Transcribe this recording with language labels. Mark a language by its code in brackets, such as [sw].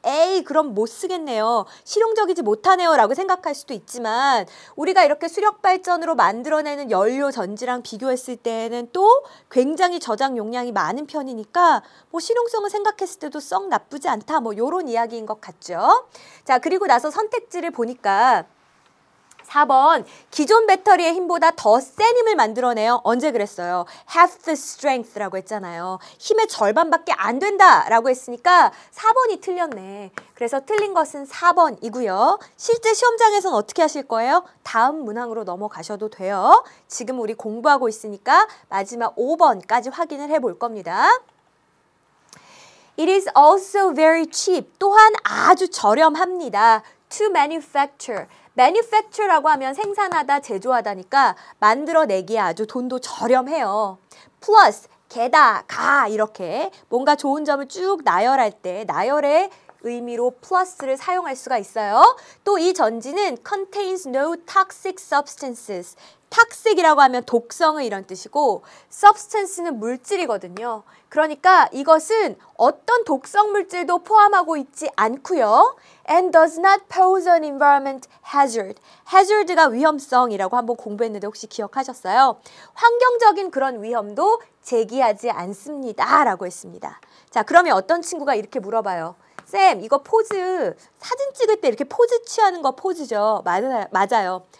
[ko] 에이, 그럼 못 쓰겠네요. 실용적이지 못하네요 라고 생각할 수도 있지만 우리가 이렇게 수력 발전으로 만들어내는 연료 전지랑 비교했을 때에는 또 굉장히 저장 용량이 많은 편이니까 뭐 실용성을 생각했을 때도 썩 나쁘지 않다 뭐 이런 이야기인 것 같죠. 자, 그리고 나서 선택지를 보니까 4번 기존 배터리의 힘보다 더 센 힘을 만들어내요. 언제 그랬어요? [en] half the strength [ko] 라고 했잖아요. 힘의 절반밖에 안 된다라고 했으니까 4번이 틀렸네. 그래서 틀린 것은 4번이고요. 실제 시험장에서는 어떻게 하실 거예요? 다음 문항으로 넘어가셔도 돼요. 지금 우리 공부하고 있으니까 마지막 5번까지 확인을 해볼 겁니다. [en] It is also very cheap. [ko] 또한 아주 저렴합니다. [en] To manufacture. [ko] manufacture라고 하면 생산하다, 제조하다니까 만들어내기에 아주 돈도 저렴해요. plus, 게다가 이렇게 뭔가 좋은 점을 쭉 나열할 때 나열의 의미로 플러스를 사용할 수가 있어요. 또 이 전지는 [en] contains no toxic substances. [ko] toxic이라고 하면 독성의 이런 뜻이고 substance는 물질이거든요. 그러니까 이것은 어떤 독성 물질도 포함하고 있지 않고요. [en] and does not pose an environment hazard. [ko] hazard가 위험성이라고 한번 공부했는데 혹시 기억하셨어요? 환경적인 그런 위험도 제기하지 않습니다. 라고 했습니다. 자, 그러면 어떤 친구가 이렇게 물어봐요. 쌤, 이거 포즈 사진 찍을 때 이렇게 포즈 취하는 거 포즈죠. 맞아요.